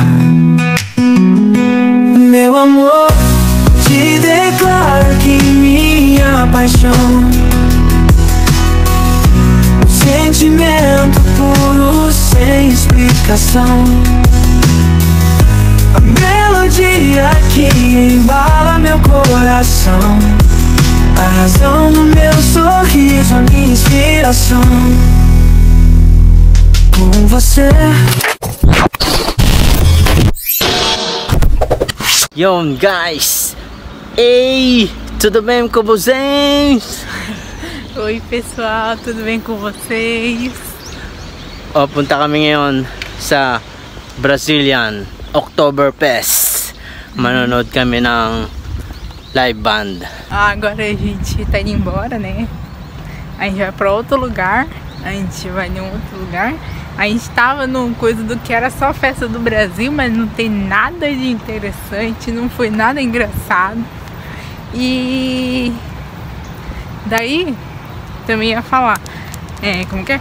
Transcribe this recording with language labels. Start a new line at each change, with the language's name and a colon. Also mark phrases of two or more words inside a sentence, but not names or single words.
Portuguese: Meu amor, te declaro que minha paixão, sentimento puro sem explicação. A melodia que embala meu coração, a razão do meu sorriso, a minha inspiração. Com você.
Filipino: Yun guys!
Portuguese: Ei! Tudo bem com vocês? Oi pessoal, tudo bem com vocês?
Filipino: O, punta kami ngayon sa Brazilian Oktoberfest. Manonood kami ng live band.
Portuguese: Agora a gente tá indo embora, né? A gente vai pra outro lugar. A gente vai em outro lugar. A gente tava numa coisa do que era só festa do Brasil, mas não tem nada de interessante, não foi nada engraçado. E daí também ia falar, como que é?